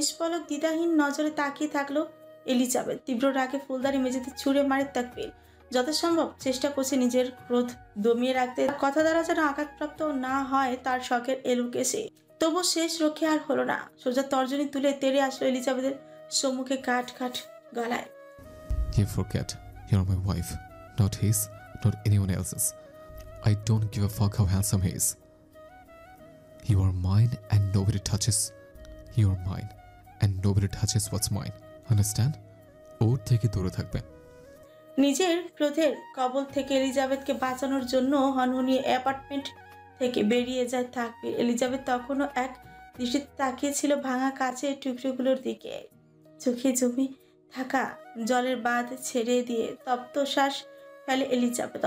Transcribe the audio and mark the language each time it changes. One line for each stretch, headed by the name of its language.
Bangla: নিষ্পলক দ্বিধাহীন নজরে তাকিয়ে থাকলো এলিজাবেথ। তীব্র রাগে ফুলদানি মেঝেতে ছুঁড়ে মারে তাকবীর। যথাসম্ভব চেষ্টা করছে নিজের ক্রোধ দমিয়ে রাখতে, কথা দ্বারা যেন আঘাতপ্রাপ্ত না হয় তার শখের এলুকেসে। তবু শেষ রক্ষে আর হলো না। সোজা তর্জনী তুলে তেড়ে আসলো এলিজাবেথের সম্মুখে কাঠ কাঠ গলায়।
English: You forget, you're my wife, not his, not anyone else's. I don't give a fuck how handsome he is. You are mine and nobody touches. You are mine and nobody touches what's mine. Understand?
Bangla: ওর থেকে দূরে থাকবে। নিজের ক্রোধের কবল থেকে এলিজাবেথকে বাঁচানোর জন্য হনহনিয়ে apartment থেকে বেরিয়ে যায় তাকবীর। এলিজাবেথ তখনও এক দৃষ্টিতে তাকিয়েছিল ভাঙা কাচের টুকরোগুলোর দিকে। চোখে জমে থাকা জলের বাঁধ ছেড়ে দিয়ে তপ্ত শ্বাস ফেলে এলিজাবেথ।